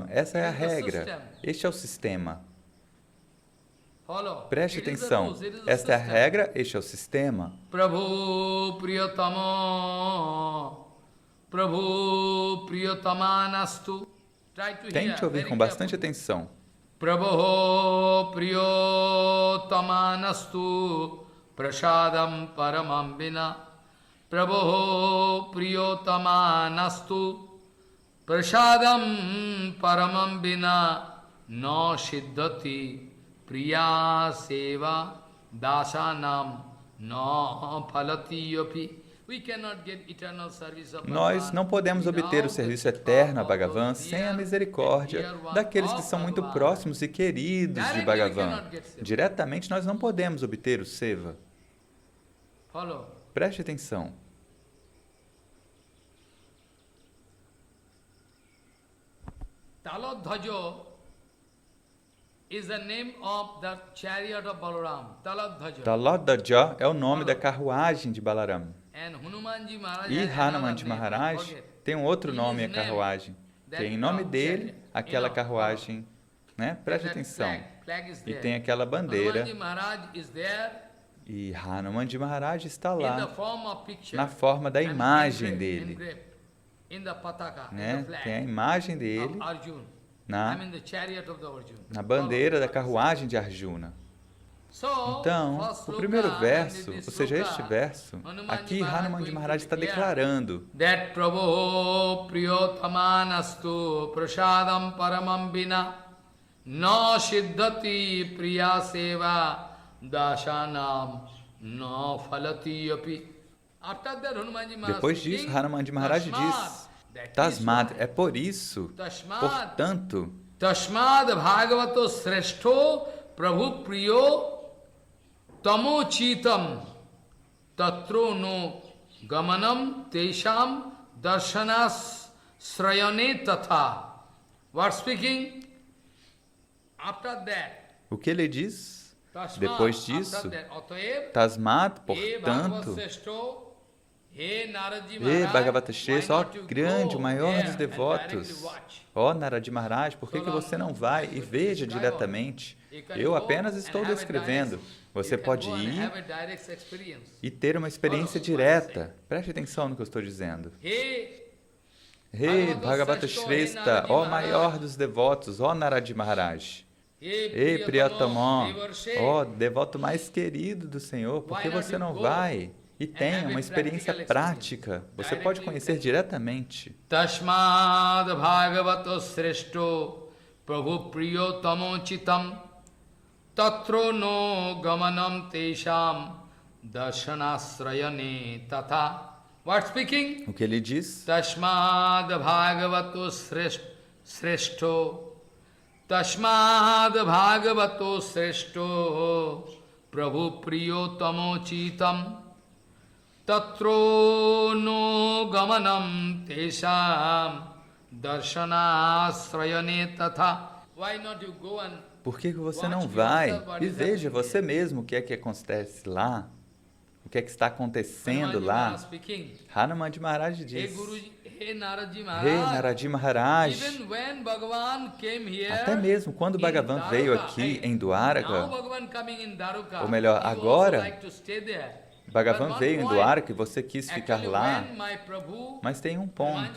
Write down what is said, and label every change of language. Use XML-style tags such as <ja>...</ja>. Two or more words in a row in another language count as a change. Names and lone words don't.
<pt>Essa é a regra. Este é o sistema. Preste atenção. Esta é a regra, este é o sistema.</pt> <sa>Prabhu Priyatama-nastu.</sa> <pt>Tente ouvir com bastante atenção.</pt> <sa>Prabhu Priyatama-nastu prasadam paramam vina. Prabhu Priyatama-nastu prasadam paramam vina no siddhati priya seva dasanam no phalati yopi.</sa> <pt>Nós não podemos obter o serviço eterno a Bhagavan sem a misericórdia daqueles que são muito próximos e queridos de Bhagavan. Diretamente nós não podemos obter o seva. Preste atenção.</pt> <en>Taladhaja is the name of the chariot of Balaram.</en> <pt>Taladhaja é o nome da carruagem de Balaram. E Hanumanji Maharaj tem um outro nome, a carruagem, que é em nome dele, aquela carruagem, né? Preste atenção. E tem aquela bandeira. E Hanumanji Maharaj está lá, na forma da imagem dele, né? Tem a imagem dele na bandeira da carruagem de Arjuna. Então, o primeiro verso, ou seja, este verso, aqui Hanumanji Maharaj está declarando</pt> <sa>that Prabhu priyotamanastu prasadam paramam vina no siddhati priya seva dasanam no phalati api.</sa> <pt>Depois disso, Hanumanji Maharaj diz, Tasmad, é por isso, portanto,</pt> <sa>Tasmad Bhagavato Sreshto Prabhu Priyo Tamo Chitam Tatro no Gamanam Tesham Darshanas Srayane Tatha.</sa> <en>What speaking? After that.</en> <pt>O que ele diz? Depois disso, Tasmat, portanto,</pt> <sa>Bhagavata Shrestha,</sa> <pt>ó grande, o maior dos devotos, ó Narad Maharaj, por que você não vai e veja diretamente? Eu apenas estou descrevendo. Você pode ir e ter uma experiência direta. Preste atenção no que eu estou dizendo.</pt> <sa>Bhagavata Shrestha,</sa> <pt>ó maior dos devotos, ó Narad Maharaj. Ei, Priyatama, ó devoto mais querido do Senhor, por que você não vai e tenha uma experiência prática? Você pode conhecer diretamente.</pt> <sa>Tasmad Bhagavato Sreshto Prabhu Priyotamo Chitam Tatro no Gamanam Tesham Darshanasrayane Tatha.</sa> <en>What speaking?</en> <pt>O que ele diz?</pt> <sa>Tasmad Bhagavato Sreshto Tasmad Bhagavato Sreshto Prabhu Priyotamo Chitam Tatro no Gamanam Tesham Darshanasrayane Tatha.</sa> <en>Why not you go and</en> <pt>por que você não vai e veja você mesmo o que é que acontece lá? O que é que está acontecendo lá? Hanumanji Maharaj diz, Rei Narad Maharaj, até mesmo quando Bhagavan veio aqui em Dwaraka, ou melhor, agora, Bhagavan veio em Dwaraka e você quis ficar lá, mas tem um ponto.</pt>